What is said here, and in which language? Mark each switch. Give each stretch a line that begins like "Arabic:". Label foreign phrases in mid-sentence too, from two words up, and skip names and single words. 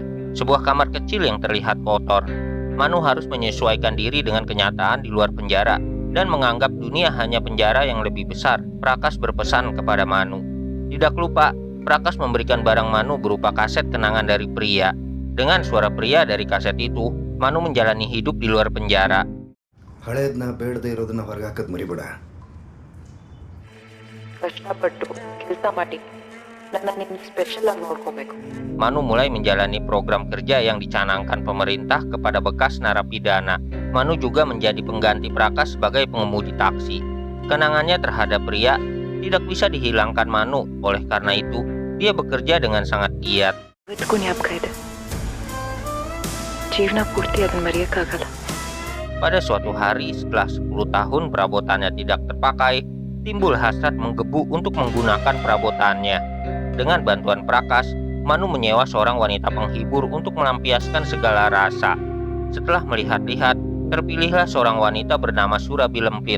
Indonesian: Sebuah kamar kecil yang terlihat kotor. Manu harus menyesuaikan diri dengan kenyataan di luar penjara dan menganggap dunia hanya penjara yang lebih besar. Prakas berpesan kepada Manu. Tidak lupa, Prakas memberikan barang Manu berupa kaset kenangan dari Pria. Dengan suara Pria dari kaset itu, Manu menjalani hidup di luar penjara.
Kannada: ಹಳೇದನ್ನ ಬೇಡದೇ ಇರೋದನ್ನ ಹೊರಗಾಕದ್ ಮರಿಬೇಡ. ಕಷ್ಟಪಟ್ಟು ಕೆಲಸ ಮಾಡಿ ನನ್ನ ನಿನ್ನ ಸ್ಪೆಷಲ್ ಆಗಿ ನೋಡ್ಕೋಬೇಕು.
Indonesian: Manu mulai menjalani program kerja yang dicanangkan pemerintah kepada bekas narapidana. Manu juga menjadi pengganti Prakas sebagai pengemudi taksi. Kenangannya terhadap Pria tidak bisa dihilangkan Manu. Oleh karena itu, dia bekerja dengan sangat giat.
Kannada: ಇವತ್ತಿಗೂ ಜ್ಞಾಪಕ ಇದೆ. ಜೀವನ ಪೂರ್ತಿ ಅದನ್ನ ಮರೆಯಕ್ಕಾಗಲ್ಲ.
Indonesian: Pada suatu hari setelah 10 tahun perabotannya tidak terpakai, timbul hasrat menggebu untuk menggunakan perabotannya. Dengan bantuan Prakas, Manu menyewa seorang wanita penghibur untuk melampiaskan segala rasa. Setelah melihat-lihat, terpilihlah seorang wanita bernama Surabi Lempit.